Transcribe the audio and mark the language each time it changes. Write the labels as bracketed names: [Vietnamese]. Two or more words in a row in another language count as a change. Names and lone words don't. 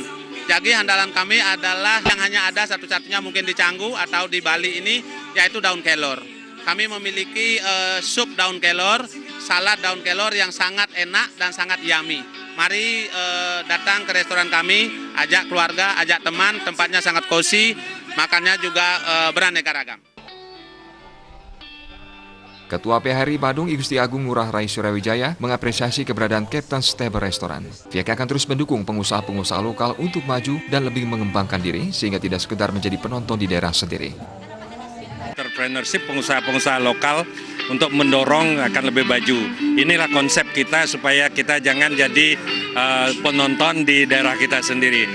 [Indonesian] Jadi andalan kami adalah yang hanya ada satu-satunya mungkin di Canggu atau di Bali ini, yaitu daun kelor. Kami memiliki sup daun kelor, salad daun kelor yang sangat enak dan sangat yummy. Mari datang ke restoran kami, ajak keluarga, ajak teman, tempatnya sangat cozy, makannya juga beraneka ragam. Ketua PHRI Badung I Gusti Agung Ngurah Rai Suryawijaya mengapresiasi keberadaan Kapten Stable Restoran. Pihaknya akan terus mendukung pengusaha-pengusaha lokal untuk maju dan lebih mengembangkan diri sehingga tidak sekedar menjadi penonton di daerah sendiri. Entrepreneurship pengusaha-pengusaha lokal untuk mendorong akan lebih maju. Inilah konsep kita supaya kita jangan jadi penonton di daerah kita sendiri.